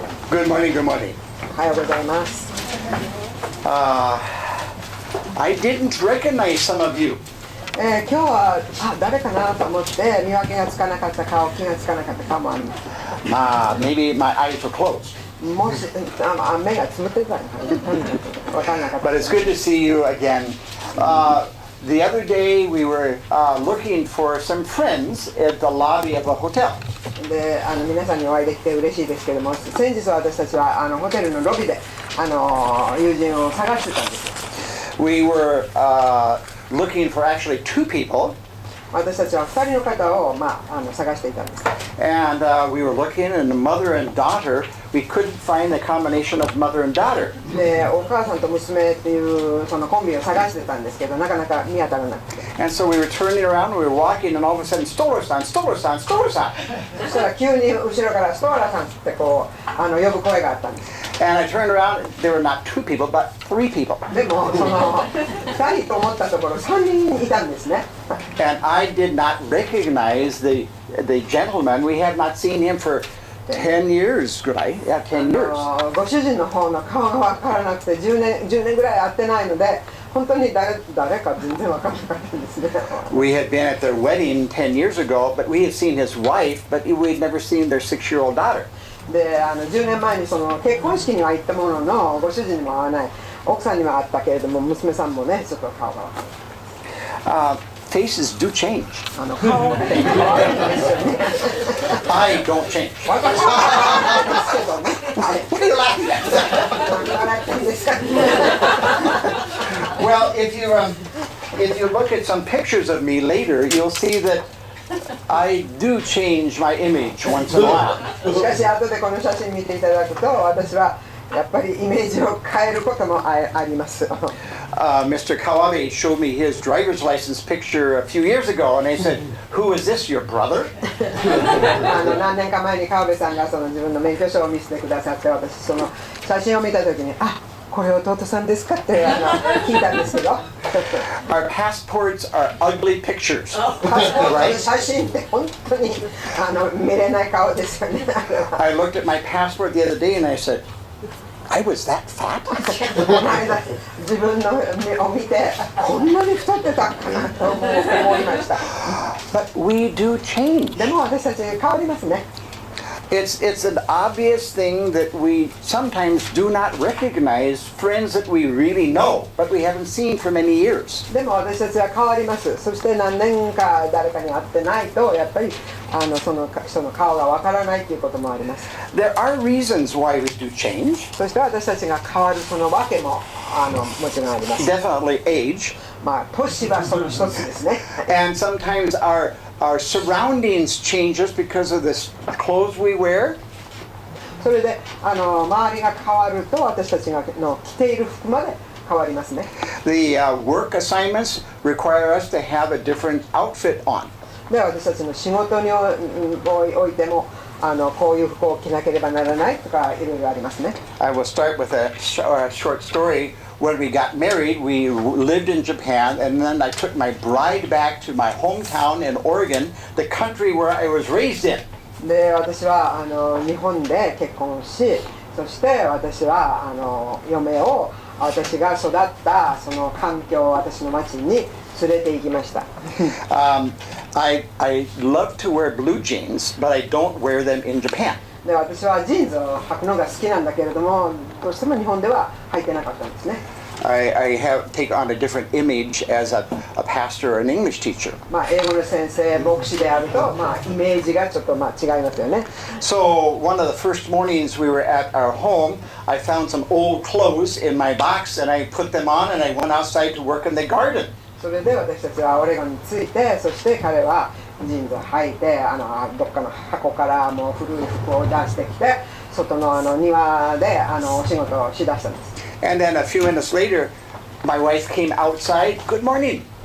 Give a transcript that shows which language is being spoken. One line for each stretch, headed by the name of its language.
English: Good morning, good morning.
Japanese: おはようございます。
English: I didn't recognize some of you.
Japanese: 今日は誰かなと思って見分けがつかなかった顔、気がつかなかった顔もあります。
English: Maybe my eyes were closed.
Japanese: もし目がつむってたのかな、分からなかった。
English: But it's good to see you again. The other day we were looking for some friends at the lobby of a hotel.
Japanese: で皆さんにお会いできて嬉しいですけども、先日私たちはホテルのロビーで友人を探してたんです。
English: We were looking for actually two people.
Japanese: 私たちは2人の方を、探していたんです。
English: And we were looking, and the mother and daughter, we couldn't find the combination of mother and daughter.
Japanese: で、お母さんと娘っていうそのコンビを探してたんですけど、なかなか見当たらなくて。
English: And so we were turning around, we were walking, and all of a sudden, Stoller-san, Stoller-san, Stoller-san.
Japanese: そしたら急に後ろからストーラーさんってこう呼ぶ声があったんです。
English: And I turned around, there were not two people, but three people.
Japanese: でもその2人と思ったところ3人いたんですね。
English: And I did not recognize the gentleman. We have not seen him for 10 years, right? Yeah, 10 years.
Japanese: ご主人の方の顔が分からなくて10年ぐらい会ってないので、本当に誰か全然分からなかったんですね。
English: We had been at their wedding 10 years ago, but we had seen his wife, but we had never seen their 6-year-old daughter.
Japanese: で10年前にその結婚式には行ったものの、ご主人にも会わない、奥さんには会ったけれども、娘さんもね、ちょっと顔が分からない。
English: Faces do change.
Japanese: 顔って変わるんですよね。
English: I don't change.
Japanese: 私はですけどね。
English: What are you laughing at?
Japanese: 笑ってんですか。
English: Well, if you look at some pictures of me later, you'll see that I do change my image once in a while.
Japanese: しかし後でこの写真見ていただくと、私はやっぱりイメージを変えることもあります。
English: Mr. Kawabe showed me his driver's license picture a few years ago, and I said, "Who is this? Your brother?"
Japanese: 何年か前に川辺さんがその自分の免許証を見せてくださって、私その写真を見たときに、これ弟さんですかって聞いたんですけど。
English: Our passports are ugly pictures,
Japanese: パスポートの写真って本当に見れない顔ですよね。
English: I looked at my passport the other day and I said, "I was that fat?"
Japanese: この間自分の目を見てこんなに太ってたかなと思いました。
English: But we do change.
Japanese: でも私たち変わりますね。
English: It's an obvious thing that we sometimes do not recognize friends that we really know, but we haven't seen for many years.
Japanese: でも私たちは変わります。そして何年か誰かに会ってないとやっぱりその人の顔がわからないということもあります。
English: There are reasons why we do change.
Japanese: そして私たちが変わるその訳ももちろんあります。
English: Definitely age.
Japanese: 年はその一つですね。
English: And sometimes our surroundings change us because of the clothes we wear.
Japanese: それで周りが変わると私たちが着ている服まで変わりますね。
English: The work assignments require us to have a different outfit on.
Japanese: で私たちの仕事においてもこういう服を着なければならないとかいろいろありますね。
English: I will start with a short story. When we got married, we lived in Japan, and then I took my bride back to my hometown in Oregon, the country where I was raised in.
Japanese: で私は日本で結婚し、そして私は嫁を私が育ったその環境、私の町に連れて行きました。
English: I love to wear blue jeans, but I don't wear them in Japan.
Japanese: で私はジーンズを履くのが好きなんだけれども、どうしても日本では履いてなかったんですね。
English: I take on a different image as a pastor or an English teacher.
Japanese: 英語の先生、牧師であると、イメージがちょっと違いますよね。
English: So one of the first mornings we were at our home, I found some old clothes in my box and I put them on and I went outside to work in the garden.
Japanese: それで私たちはオレゴンに着いて、そして彼はジーンズを履いてどっかの箱からもう古い服を出してきて、外の庭でお仕事をしだしたんです。
English: And then a few minutes later, my wife came outside. Good morning.